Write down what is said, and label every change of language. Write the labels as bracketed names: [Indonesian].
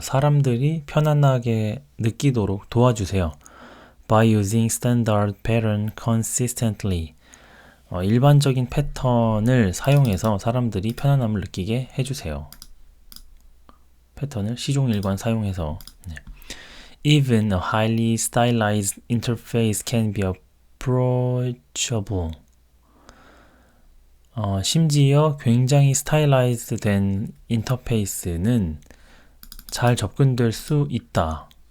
[Korean] 사람들이 편안하게 느끼도록 도와주세요. [English] By using standard pattern consistently. [Korean] 일반적인 패턴을 사용해서 사람들이 편안함을 느끼게 해주세요. 패턴을 시종일관 사용해서. 네. [English] Even a highly stylized interface can be approachable. [Korean] 심지어 굉장히 스타일라이즈 된 인터페이스는 잘 접근될 수 있다.